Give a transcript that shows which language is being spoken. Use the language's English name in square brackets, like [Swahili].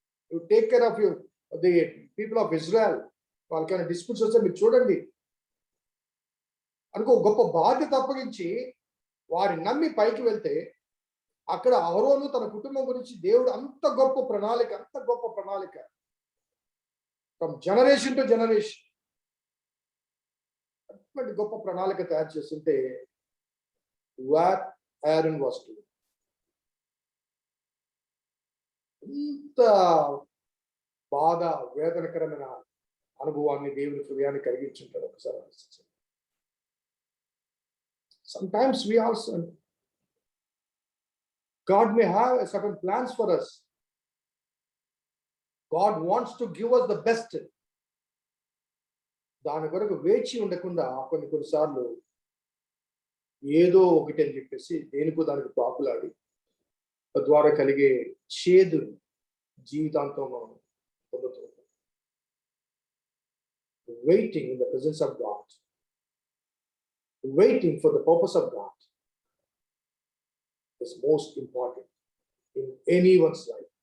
[English] You take care of the people of Israel. [Telugu] వాళ్ళకైనా disputes వస్తే మీరు చూడండి అనుకో, గొప్ప బాధ్యత అప్పగించి వారి నమ్మి పైకి వెళ్తే అక్కడ అహరోను తన కుటుంబం గురించి దేవుడు అంత గొప్ప ప్రణాళిక [English] from generation to generation [Telugu] అటువంటి గొప్ప ప్రణాళిక తయారు చేస్తుంటే [English] What Aaron was doing. [Telugu] ఇంత బాధ, వేదనకరమైన అనుభవాన్ని దేవుని హృదయాన్ని కలిగించుంటాడు. [English] ఒకసారి sometimes we also, God may have certain plans for us. God wants to give us the best. [Telugu] దాని కొరకు వేచి ఉండకుండా కొన్నిసార్లు ఏదో ఒకటి అని చెప్పేసి దేనికో దానికి పాపులాడి తద్వారా కలిగే చేదు జీవితాంతం మనం పొందుతున్నాం. [English] Waiting in the presence of God, waiting for the purpose of God is most important in anyone's life.